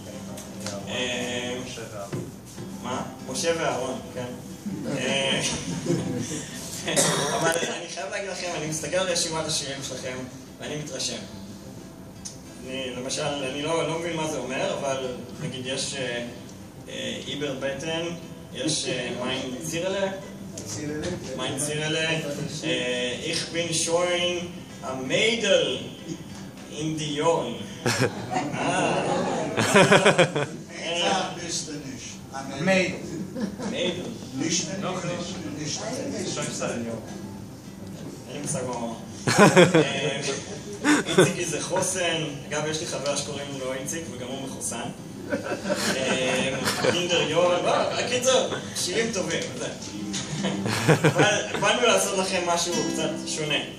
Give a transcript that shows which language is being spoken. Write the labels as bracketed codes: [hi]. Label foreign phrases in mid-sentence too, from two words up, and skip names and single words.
[he] מה? משה ואהרון, כן. אבל אני חייב להגיד לכם, אני מסתכל על רשימת השירים שלכם ואני מתרשם. למשל, אני לא מבין מה זה אומר, אבל נגיד יש איבר בטן, יש [yi] מיין צירלה, איך בין שוין המיידל אין די יורן. מיידל. מיידל. noch nicht. [he] אין לי מושג מה אומר. איציק זה חוסן, אגב יש לי חבר שקוראים לו איציק וגם הוא מחוסן. [yi] קינדר יורן, [he] הקיצור, שירים טובים, זה. אבל באנו לעשות לכם משהו קצת שונה.